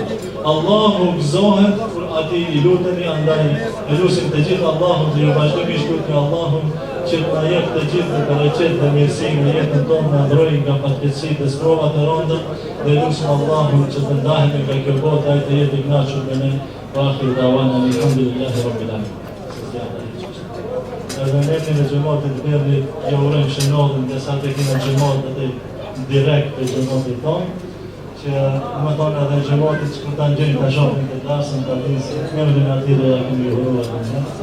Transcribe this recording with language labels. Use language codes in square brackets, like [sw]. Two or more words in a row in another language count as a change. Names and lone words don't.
[sq] Allahu gëzohet kur atij I luteni, andaj e lutim të gjithë Allahun dhe ju vazhdimisht lutni Allahun që të na jep të gjithë të bereqet dhe mirësi në jetën tonë, na ndrojë nga fatkeqësitë dhe sprovat e rënda dhe lutim Allahun që të ndahemi nga kjo botë, ai të jetë I kënaqur me ne. [ar] آخر دعوانا الحمد لله رب العالمين. [sq] Edhe ne në xhamatin e Berdit ja urojmë shëndotin dhe sa të kemi xhamatin atë direkt të xhamatit tonë, që më thonë edhe xhamatit që ta ngjejnë ta shohin të dasën ta dinë se kemi në aty dhe ja kemi uruar ne.